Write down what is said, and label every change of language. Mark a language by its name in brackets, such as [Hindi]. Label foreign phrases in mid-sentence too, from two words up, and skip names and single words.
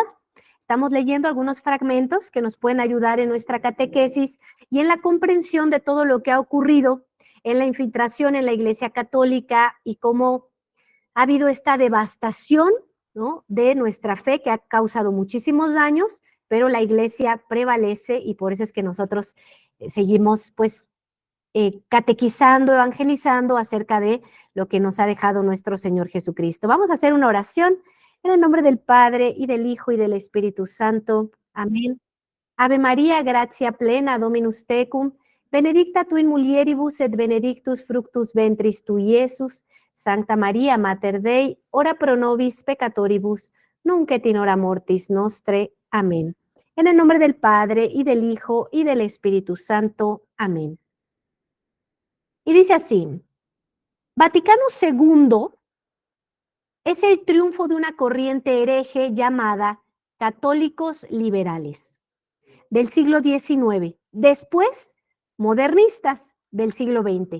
[Spanish] Estamos leyendo algunos fragmentos que nos pueden ayudar en nuestra catequesis y en la comprensión de todo lo que ha ocurrido en la infiltración en la Iglesia Católica y cómo ha habido esta devastación, ¿no?, de nuestra fe que ha causado muchísimos daños, pero la Iglesia prevalece y por eso es que nosotros seguimos pues catequizando, evangelizando acerca de lo que nos ha dejado nuestro Señor Jesucristo. Vamos a hacer una oración en el nombre del Padre y del Hijo y del Espíritu Santo. Amén. [Latin] Ave María, gratia plena, Dominus tecum, benedicta tu in mulieribus et benedictus fructus ventris tui, Iesus. Sancta María, Mater Dei, ora pro nobis peccatoribus, nunc et in hora mortis nostre. [Spanish] Amén. En el nombre del Padre, y del Hijo, y del Espíritu Santo. Amén. Y dice así: Vaticano II es el triunfo de una corriente hereje llamada católicos liberales del siglo XIX, después modernistas del siglo XX.